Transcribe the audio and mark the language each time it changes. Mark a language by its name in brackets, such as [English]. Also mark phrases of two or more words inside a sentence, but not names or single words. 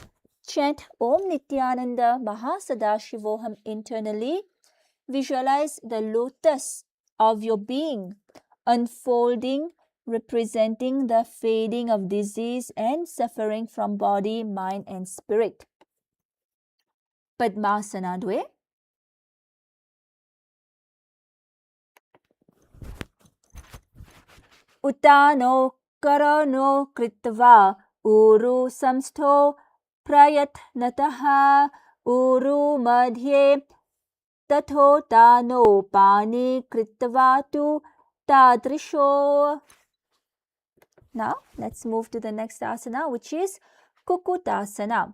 [English] Chant [Sanskrit] ओम् नित्यानन्द महा सदाशिवोहम् [English] internally. Visualize the lotus of your being unfolding, representing the fading of disease and suffering from body, mind and spirit. [Sanskrit] पद्मासन द्वे। उतानो करनो कृत्वा ऊरु संस्थो प्रयत्नतः ऊरु मध्ये तथो तानो पाणि कृत्वा तु तादृशो. [English] Now let's move to the next asana, which is Kukutasana.